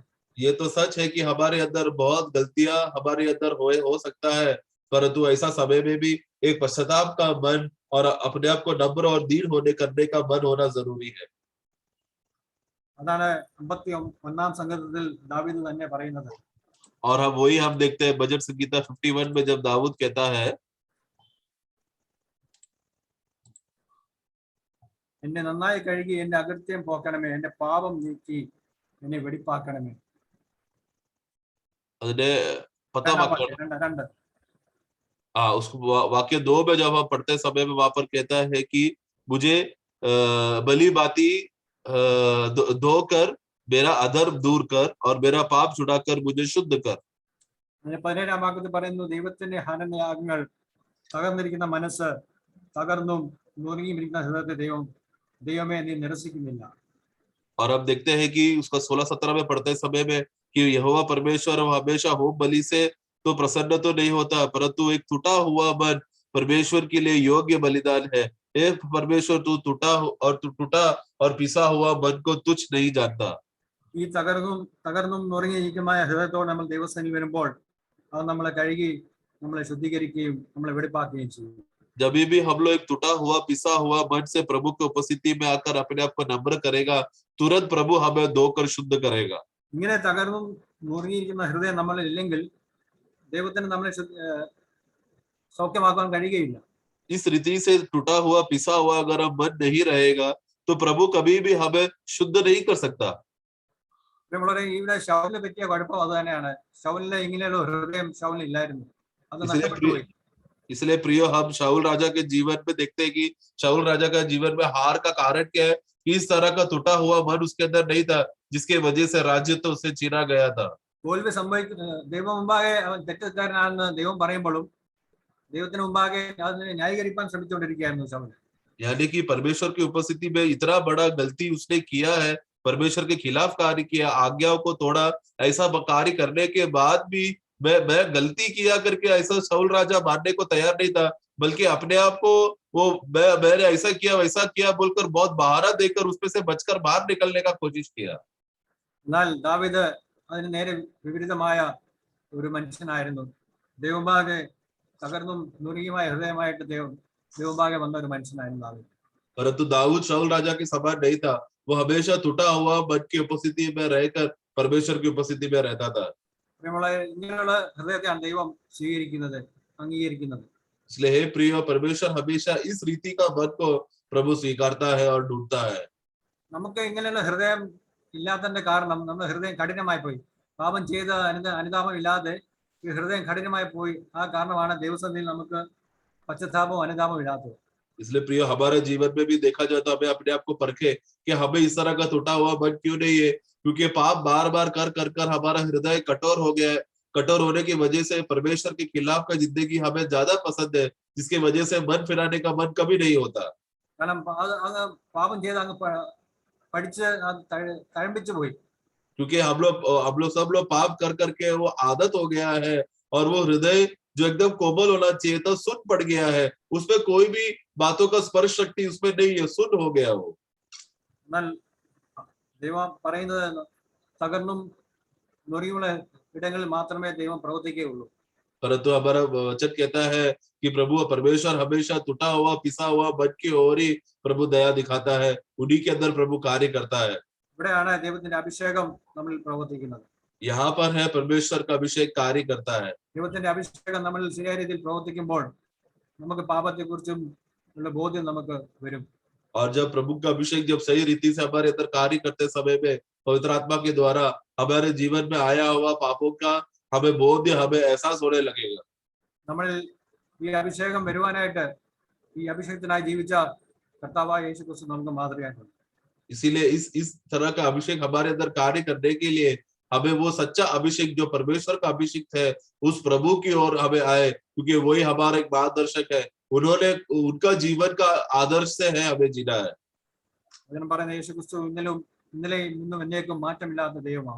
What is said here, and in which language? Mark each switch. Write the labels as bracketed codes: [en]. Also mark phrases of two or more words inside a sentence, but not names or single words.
[hi] ये तो सच है कि हमारे अंदर बहुत गलतियां हमारे अंदर हो सकता है, परंतु ऐसा समय में भी एक पश्चाताप का मन और अपने आप को नम्र और दीन होने करने का मन होना जरूरी है. [ml] അതാണ് 51 സംഗീതത്തിൽ ദാവീദ് തന്നെ പറയുന്നത്. [hi] और हम देखते हैं भजन संगीता 51 में जब दाऊद कहता है, [ml] എന്നെ നന്നായി കഴുകി എന്റെ അകൃത്യം പോക്കണമേ, എന്റെ പാപം നീക്കി എന്നെ വെടിപ്പാക്കണമേ. [hi] उसको वाक्य 2 में जब हम पढ़ते समय में वहां पर कहता है कि मुझे बलि बाती धोकर मेरा अधर्म दूर कर और मेरा पाप छुड़ाकर मुझे शुद्ध कर. [ml] 17 വാക്യത്തിൽ പറയുന്നു, ദൈവത്തിന്റെ ഹനനയാഗങ്ങൾ തകർന്നിരിക്കുന്ന മനസ്സ് തകർന്നും നുറുങ്ങിയിരിക്കുന്ന ഹൃദയത്തെ ദൈവമേ നീ നിരസിക്കുന്നില്ല. [hi] और अब देखते हैं कि उसका 16-17 में पढ़ते समय में कि यहोवा परमेश्वर हमेशा होम बलि से तो प्रसन्न तो नहीं होता, परंतु एक टूटा हुआ मन परमेश्वर के लिए योग्य बलिदान है. परमेश्वर तू टूटा और पिसा हुआ मन को तुच्छ नहीं जानता. [ml] ഈ തകർന്നും നുറുങ്ങിയിരിക്കുന്ന ഹൃദയത്തോടെ നമ്മൾ ദൈവസന്നിധിയിൽ വരുമ്പോൾ അത് നമ്മളെ കഴുകി നമ്മളെ ശുദ്ധീകരിക്കുകയും നമ്മളെ വെടിപ്പാക്കുകയും ചെയ്യും. [hi] जब भी हम लोग एक टूटा हुआ पिसा हुआ मन से प्रभु की उपस्थिति में आकर अपने आप को नम्र करेगा, तुरंत प्रभु हमें धोकर शुद्ध करेगा. [ml] ഇങ്ങനെ തകർന്നും നുറുങ്ങിയിരിക്കുന്ന ഹൃദയം നമ്മളിൽ ഇല്ലെങ്കിൽ ദൈവത്തിന് നമ്മളെ സൗഖ്യമാക്കാൻ കഴിയുകയില്ല. [hi] इस रीति से टूटा हुआ पिसा हुआ अगर हम मन नहीं रहेगा तो प्रभु कभी भी हमें शुद्ध नहीं कर सकता. [ml] നമ്മളെ ഇവിടെ ശൗലിനെ പറ്റിയ കുഴപ്പം അത് തന്നെയാണ്. ശൗലിന് ഇങ്ങനെയുള്ള ഹൃദയം ശൗലിന് ഇല്ലായിരുന്നു. അത് നഷ്ടപ്പെട്ടു. [hi] इसलिए प्रियो हम शाऊल राजा के जीवन में देखते हैं कि शाऊल राजा का जीवन में हार का कारण क्या है? इस तरह का टूटा हुआ मन उसके अंदर नहीं था, जिसके वजह से राज्य तो उससे छीना गया था. [ml] തോൽവി ദൈവം മുമ്പാകെ അവൻ തെറ്റുകാരനാണെന്ന് ദൈവം പറയുമ്പോഴും ദൈവത്തിന് മുമ്പാകെ അതിനെ ന്യായീകരിക്കാൻ ശ്രമിച്ചുകൊണ്ടിരിക്കുകയായിരുന്നു ശൗൽ. [hi] यानी कि परमेश्वर की उपस्थिति में इतना बड़ा गलती उसने किया है, परमेश्वर के खिलाफ कार्य किया, आज्ञाओं को तोड़ा, ऐसा कार्य करने के बाद भी मैं गलती किया करके ऐसा शाऊल राजा मानने को तैयार नहीं था, बल्कि अपने आप को वो मैंने ऐसा किया वैसा किया बोलकर बहुत बहाना देकर उसमें से बचकर बाहर निकलने का कोशिश किया. [ml] എന്നാൽ ദാവീദ് അതിന് നേരെ വിപരീതമായ ഒരു മനുഷ്യനായിരുന്നു. ദൈവമുമ്പാകെ തകർന്നും നുറുങ്ങിയുമായ ഹൃദയമായിട്ട് ദൈവമുമ്പാകെ വന്ന ഒരു മനുഷ്യനായിരുന്നു ദാവീദ്. [hi] परंतु दाऊद शाऊल राजा के समान नहीं था. वो हमेशा टूटा हुआ मन की उपस्थिति में रहकर परमेश्वर की उपस्थिति में रहता था. [ml] നമ്മളെ ഇങ്ങനെയുള്ള ഹൃദയത്തെയാണ് ദൈവം സ്വീകരിക്കുന്നത്, അംഗീകരിക്കുന്നത്. [hi] इसलिए हे प्रिय, परमेश्वर हमेशा इस रीति का मन को प्रभु स्वीकारता है और ढूंढता है. [ml] നമുക്ക് ഇങ്ങനെയുള്ള ഹൃദയം ഇല്ലാത്തതിന്റെ കാരണം നമ്മുടെ ഹൃദയം കഠിനമായി പോയി. പാപം ചെയ്ത അനുതാപം ഇല്ലാതെ ഈ ഹൃദയം കഠിനമായി പോയി. ആ കാരണമാണ് ദൈവസന്നിധിയിൽ നമുക്ക് പശ്ചാത്താപവും അനുതാപവും ഇല്ലാത്തത്. [hi] इसलिए प्रिय, हमारे जीवन में भी देखा जाए तो हमें अपने आप को परखे कि हमें इस तरह का टूटा हुआ मन क्यों नहीं है, क्योंकि पाप बार बार कर हमारा हृदय कठोर हो गया है. कठोर होने की वजह से परमेश्वर के खिलाफ का जिंदगी हमें ज्यादा पसंद है, जिसकी वजह से मन फिराने का मन कभी नहीं होता. [ml] കാരണം അങ്ങ് പാപം ചെയ്ത് അങ്ങ് പഠിച്ച് തഴമ്പിച്ചു പോയി. [hi] क्योंकि हम लोग सब लोग पाप कर करके वो आदत हो गया है, और वो हृदय जो एकदम कोमल होना चाहिए था सुन पड़ गया है. उसमें कोई भी बातों का स्पर्श शक्ति उसमें नहीं है, सुन हो गया वो. [ml] എന്നാൽ ദൈവം പറയുന്നത് തകർന്നും നുറുങ്ങിയുള്ള ഇടങ്ങളിൽ മാത്രമേ ദൈവം പ്രവർത്തിക്കുകയുള്ളൂ. [hi] परंतु हमारा वचन कहता है कि प्रभु परमेश्वर हमेशा टूटा हुआ पिसा हुआ मन की ओर ही प्रभु दया दिखाता है, उन्हीं के अंदर प्रभु कार्य करता है. [ml] ഇവിടെയാണ് ദൈവത്തിന്റെ അഭിഷേകം നമ്മളിൽ പ്രവർത്തിക്കുന്നത്. [hi] यहाँ पर है परमेश्वर का अभिषेक कार्य करता है. [ml] ദൈവത്തിന്റെ അഭിഷേകം നമ്മളിൽ ശരിയായ രീതിയിൽ പ്രവർത്തിക്കുമ്പോൾ നമുക്ക് പാപത്തെ കുറിച്ചും ഉള്ള ബോധ്യം നമുക്ക് വരും. [hi] और जब प्रभु का अभिषेक जब सही रीति से हमारे अंदर कार्य करते समय में पवित्र आत्मा के द्वारा हमारे जीवन में आया हुआ पापों का हमें बोध, हमें एहसास होने लगेगा. [ml] നമ്മളിൽ ഈ അഭിഷേകം വരുവാനായിട്ട് ഈ അഭിഷേകത്തിനായി ജീവിച്ച കർത്താവായ യേശുക്രിസ്തു നമുക്ക് മാതൃകയായിട്ടുണ്ട്. [hi] इसीलिए इस तरह का अभिषेक हमारे अंदर कार्य करने के लिए हमें वो सच्चा अभिषेक जो परमेश्वर का अभिषेक है उस प्रभु की ओर हमें आए, क्योंकि वही हमारा एक मार्गदर्शक है. उन्होंने उनका जीवन का आदर्श से है हमें जीना है. [ml] അതിന് പറയുന്ന യേശുക്രിസ്തു ഇന്നലെയും ഇന്നും എന്നേക്കും മാറ്റമില്ലാത്ത ദൈവമാണ്.